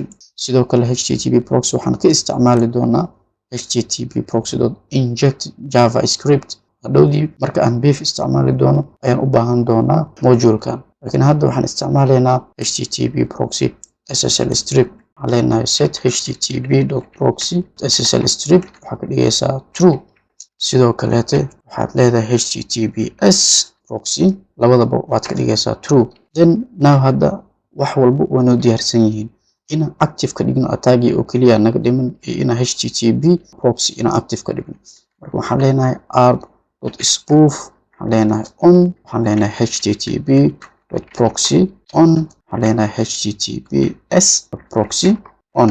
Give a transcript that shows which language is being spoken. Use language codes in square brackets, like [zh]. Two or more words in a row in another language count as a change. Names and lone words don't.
[so] sidoo kale [en] HTTP proxy [so] waxaan ka isticmaali doonaa [en] HTTP proxy.inject javascript. [so] hadhowdii marka aan beef isticmaali doono ayaan u baahan doonaa module-kan, laakiin hadda waxaan isticmaalaynaa [en] HTTP proxy SSL strip. [so] waxaan leenahay [en] set http.proxy SSL strip [so] waxaa ka dhigaysaa true. sidoo kaleete waxaad leedahay [en] HTTPS proxy, [so] labadaba waad ka dhigaysaa true. [en] then now [so] hadda wax walba waa noo diyaarsan yihiin. inaan active ka dhigno attack oo kaliya naga dhiman iyo inaan [en] http proxy [so] inaan active ka dhigno. marka waxaan leenahay arb.spoof waxaan leenahay on, waxaan leenahay [en] http.proxy on, [so] waxaan leenahay [en] https.proxy on.